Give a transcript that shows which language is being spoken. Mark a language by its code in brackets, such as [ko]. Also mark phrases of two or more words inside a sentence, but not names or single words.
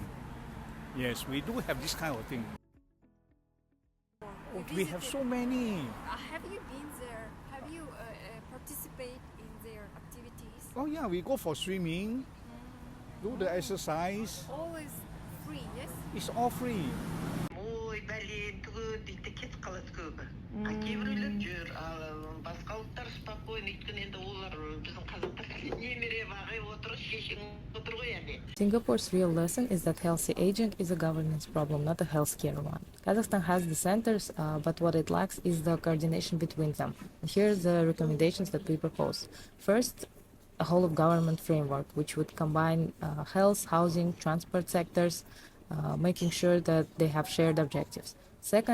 [en] Yes, we do have this kind of thing. We have so many. Have you been there? Have you participated in their activities? Oh yeah, we go for swimming, do the exercise. Always free, yes? It's all free. [kk] Ой, бәлем, түгі кетіп қалады көбі. Кейбіреулер жүр, басқа ұлттар спокойно, өйткені енді олар біздің қазақтар немере бағай отыр, шешең отыр ғой әлі. [en] Singapore's real lesson is that healthy aging is a governance problem, not a healthcare one. Kazakhstan has the centers, but what it lacks is the coordination between them. Here are the recommendations that we propose. First, a whole of government framework, which would combine health, housing, transport sectors, making sure that they have shared objectives.